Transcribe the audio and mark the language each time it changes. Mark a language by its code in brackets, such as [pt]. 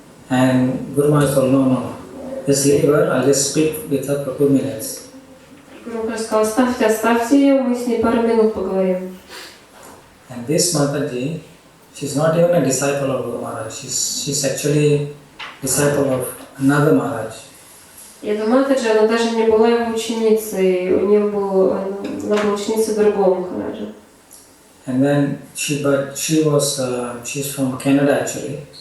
[en] And Guru Maharaj told, no, just leave her, I'll just speak with her for 2 minutes. [ru] Гуру Махарадж сказал, оставьте ее, мы с ней пару минут поговорим. [en] And this Mataji, she's not even a disciple of Guru Maharaj, she's actually disciple of another Maharaj. [ru] И эта Матаджи, она даже не была его ученицей, она была ученицей другого Махараджа. [en] And then she's from Canada actually.